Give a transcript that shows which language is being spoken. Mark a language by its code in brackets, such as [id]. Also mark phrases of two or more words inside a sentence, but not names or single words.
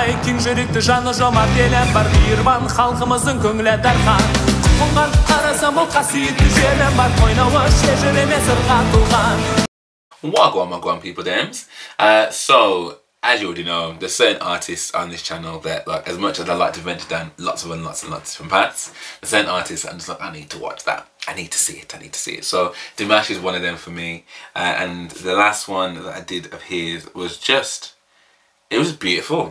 [kk] кең жүректі жаны жомарт елім бар, мейірбан халқымыздың көңілі дархан. Құлқынған қарасам ол қасиетті жерім бар, ойнауы шежіреме сырға толған. [en] Wagwan people dems. So as you already know, there's certain artists on this channel that, like, as much as I like to venture down lots and lots of different paths, there's certain artists I'm just like, I need to watch that. I need to see it. So Dimash is one of them for me. And the last one that I did of his was just, it was beautiful.